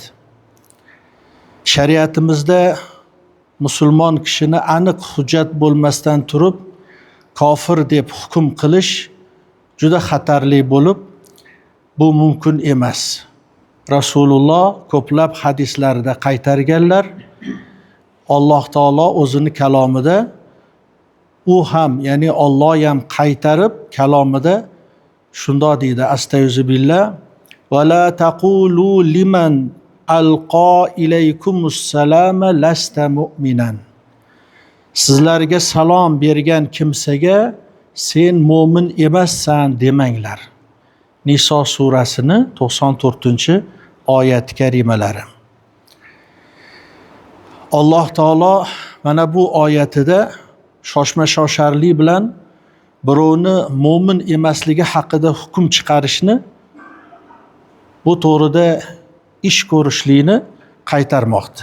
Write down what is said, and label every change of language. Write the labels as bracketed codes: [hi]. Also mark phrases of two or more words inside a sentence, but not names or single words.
[uz] Shariatimizda musulmon kishini aniq hujjat bo'lmasdan turib kofir deb hukm qilish juda xatarli bo'lib, bu mumkin emas. Rasululloh ko'plab hadislarida qaytarganlar. Alloh taolo o'zini kalomida u ham, ya'ni Alloh ham qaytarib kalomida shundoq deydi: [ar] أستغفر الله ولا تقولوا لمن ألقى إليكم السلام لست مؤمنا. [uz] Sizlarga salom bergan kimsaga sen mo'min emassan demanglar. Niso surasini 94-oyat karimalari. Alloh taolo mana bu oyatida shoshma-shosharlik bilan birovni mo'min emasligi haqida hukm chiqarishni, bu to'g'rida ish ko'rishlikni qaytarmoqda.